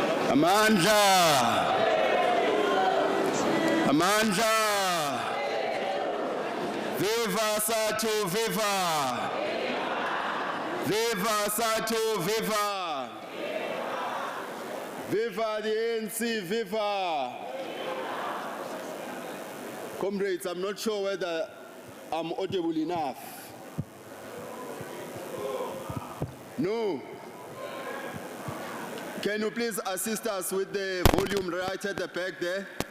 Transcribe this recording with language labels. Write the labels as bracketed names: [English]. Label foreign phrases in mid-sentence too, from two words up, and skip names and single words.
[Zulu] Amandla. Amandla. [English] Viva SADTU, viva. Viva SADTU, viva. Viva the ANC, viva. Comrades, I'm not sure whether I'm audible enough. No. Can you please assist us with the volume right at the back there?